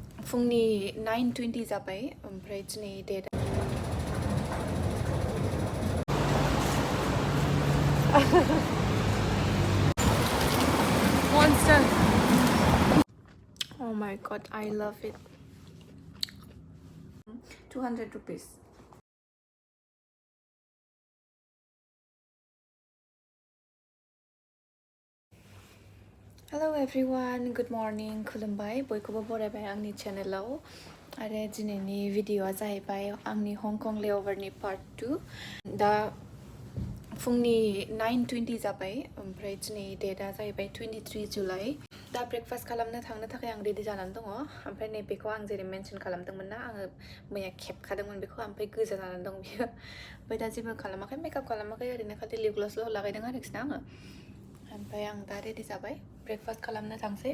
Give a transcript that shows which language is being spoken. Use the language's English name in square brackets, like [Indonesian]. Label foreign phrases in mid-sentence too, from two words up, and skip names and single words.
[Bodo] फुंनि 9:20 जाबाय ओमफ्राय दिनै डेट Monster. [English] Oh my god, I love it. 200 rupees. Hello everyone, good morning. [Bodo] खुलुमबाय बयखौबो बरायबाय आंनि चेनेलाव आरो दिनैनि भिडिअआ जाहैबाय आंनि हंकं लेअभारनि पार्ट 2 दा फुंनि 9:20 जाबाय ओमफ्राय दिनै डेटआ जाहैबाय 23 जुलाइ दा ब्रेकफास्ट खालामनो थांनो थाखाय आं रेडि जानानै दङ ओमफ्राय नैबेखौ आं जेरै मेनसन खालामदोंमोन ना आङो मैया खेबखादोंमोन बेखौ ओमफ्राय गोजा जानानै दं बियो ओमफ्राय दा जेबो खालामाखै मेकआप खालामाखै ओरैनो खालि [English] lip gloss' [Bodo] लागायदों आरोखि ना आङो ओमफ्राय आं दा रेडि जाबाय ब्रेकफास्ट खालामनो थांसै